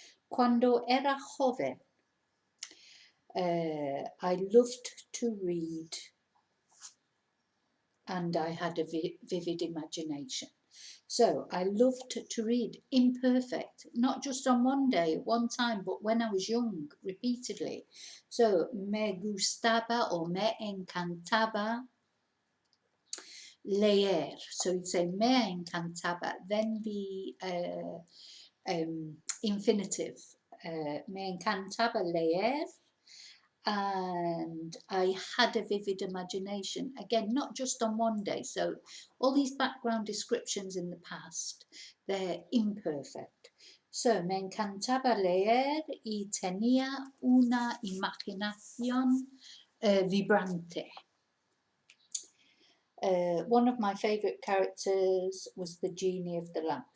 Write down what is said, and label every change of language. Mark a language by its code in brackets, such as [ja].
[es] Cuando era joven, [en] I loved to read and I had a vivid imagination. So I loved to read, imperfect, not just on one day, at one time, but when I was young, repeatedly. [es] So me gustaba or me encantaba leer. [en] So you'd say [es] me encantaba, [en] then the infinitive, [es] me encantaba leer, [en] and I had a vivid imagination. Again, not just on one day. So all these background descriptions in the past, they're imperfect. [es] So, me encantaba leer y tenía una imaginación vibrante. [en] One of my favourite characters was the genie of the lamp.